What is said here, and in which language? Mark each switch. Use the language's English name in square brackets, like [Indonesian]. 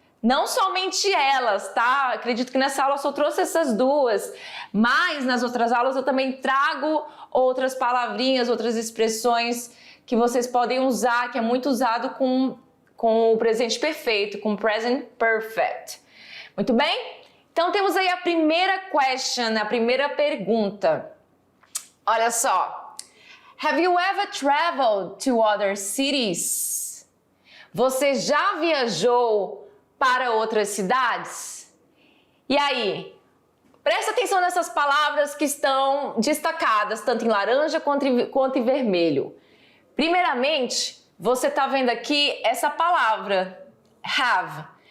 [Portuguese] Não somente elas, tá? Acredito que nessa aula eu só trouxe essas duas, mas nas outras aulas eu também trago outras palavrinhas, outras expressões que vocês podem usar, que é muito usado com o presente perfeito, com o present perfect. Muito bem? Então temos aí a primeira question, a primeira pergunta. Olha só. [English] Have you ever traveled to other cities? [Portuguese] Você já viajou para outras cidades? E aí? Presta atenção nessas palavras que estão destacadas, tanto em laranja quanto em vermelho. Primeiramente, você está vendo aqui essa palavra, have.